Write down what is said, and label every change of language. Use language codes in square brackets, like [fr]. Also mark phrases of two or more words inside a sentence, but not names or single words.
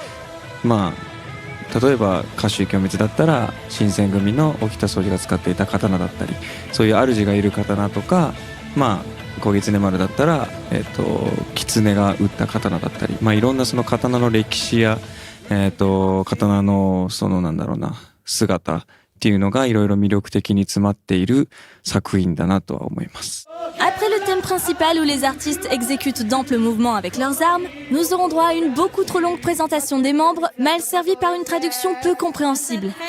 [ja] 例えば歌手清光だったら新選組の沖田総司が使っていた刀だったりそういう主がいる刀とか小狐丸だったら狐が打った刀だったりいろんなその刀の歴史や刀の姿っていうのがいろいろ魅力的に詰まっている作品だなとは思います。 [fr] Après le thème principal où les artistes exécutent d'amples mouvements avec leurs armes, nous aurons droit à une beaucoup trop longue présentation des membres, mal servie par une traduction peu compréhensible.